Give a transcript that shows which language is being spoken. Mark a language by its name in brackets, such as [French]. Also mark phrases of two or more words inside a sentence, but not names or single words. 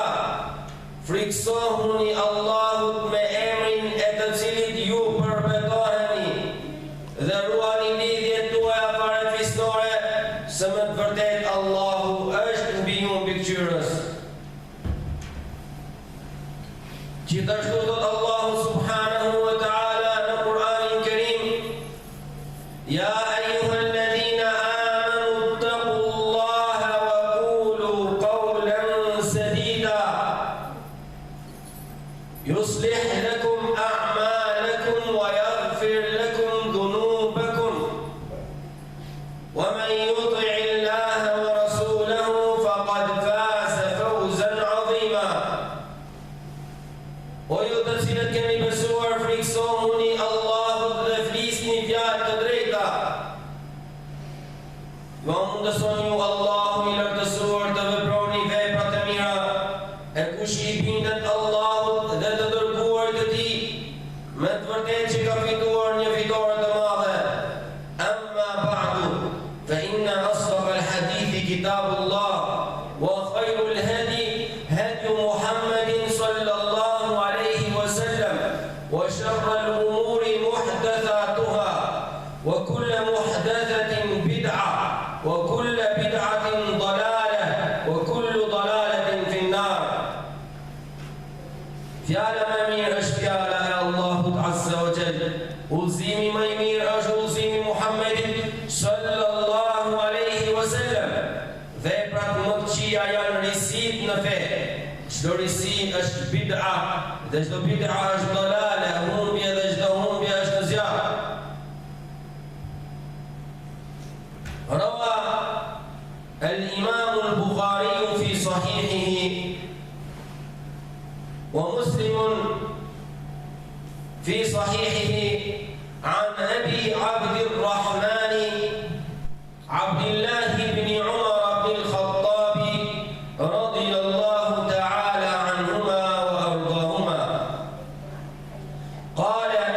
[Albanian] Friksohuni Allahut me emrin e të cilit ju përbetoheni dhe ruani lidhjet tuaja parafisnore, se me të vërtet Allahu është mbi ju mbikëqyrës. Gjithashtu thot Allahu [Arabic] سبحانه وتعالى [Albanian] në Kur'anin Kerim: [Arabic] يا أيها الذين آمنوا اتقوا الله وقولوا قولا سديدا يصلح لكم أعمالكم ويغفر لكم ذنوبكم ومن يطع الله ورسوله فقد فاز فوزا عظيما. [Albanian] O ju të cilët keni besuar, friksohuni Allahut dhe flisni fjalë të drejta. Ju mundëson ju Allahu i lartësuar të veproni vepra të mira, e kush i bindet Allahut dhe të dërguarit të tij, me të vërtetë që ka fituar një fitore të madhe. [Arabic] أما بعد فإن كتاب الله وخير الهدي هدي محمد صلى الله عليه وسلم وشر الأمور محدثاتها وكل محدثة بدعة وكل بدعة ضلالة وكل ضلالة في النار. [Albanian] Fjala më mirë është fjala e Allahut [Arabic] عز وجل. [Albanian] Udhëzimi më i mirë është udhëzimi Muhammedit [Arabic] صلى الله عليه وسلم. [Albanian] Veprat më të këqija janë risit në fe. Çdo risi është bid'a, dhe çdo bid'a është dalale, humbje dhe çdo humbje është zjarr. [Arabic] رواه الإمام البخاري في صحيحه ومسلم في صحيحه عن أبي عبد الرحمن عبد الله بن عمر بن الخطاب رضي الله تعالى عنهما وأرضاهما قال